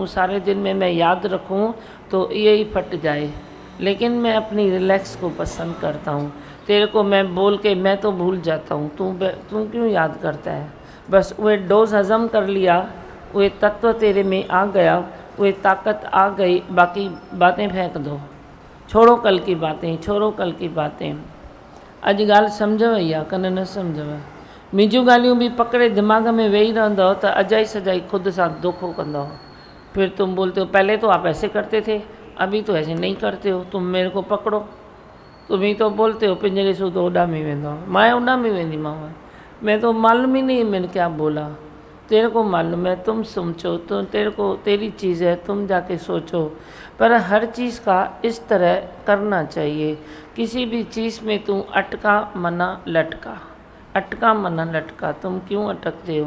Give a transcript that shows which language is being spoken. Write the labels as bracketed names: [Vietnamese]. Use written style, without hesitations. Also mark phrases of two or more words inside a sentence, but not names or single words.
[Hindi] सारे दिन में मैं याद रखूँ तो यही फट जाए, लेकिन मैं अपनी रिलैक्स को पसंद करता हूँ। तेरे को मैं बोल के मैं तो भूल जाता हूँ, तू क्यों याद करता है? बस वे डोज हज़म कर लिया, वे तत्व तेरे में आ गया, वे ताकत आ गई, बाकी बातें फेंक दो, छोड़ो कल की बातें, छोड़ो कल की बातें। [Sindhi] अॼु ॻाल्हि सम्झव या कन न सम्झव? मुंहिंजूं ॻाल्हियूं बि पकड़े दिमाग़ में वेही रहंदव त अजाई सजाई खुद सां धोखो कंदव। [Hindi] फिर तुम बोलते हो पहले तो आप ऐसे करते थे, अभी तो ऐसे नहीं करते हो, तुम मेरे को पकड़ो। तुम ही तो बोलते हो [Sindhi] पिंजरे सूं तो उॾामी वेंदो, मां उॾामी वेंदीमांव। [Hindi] मैं तो मालूम ही नहीं मैंने क्या बोला, तेरे को मालूम है, तुम सोचो तो तेरे को तेरी चीज़ है, तुम जाके सोचो। पर हर चीज़ का इस तरह करना चाहिए, किसी भी चीज़ में तू अटका मना लटका, अटका मना लटका, तुम क्यों अटकते हो?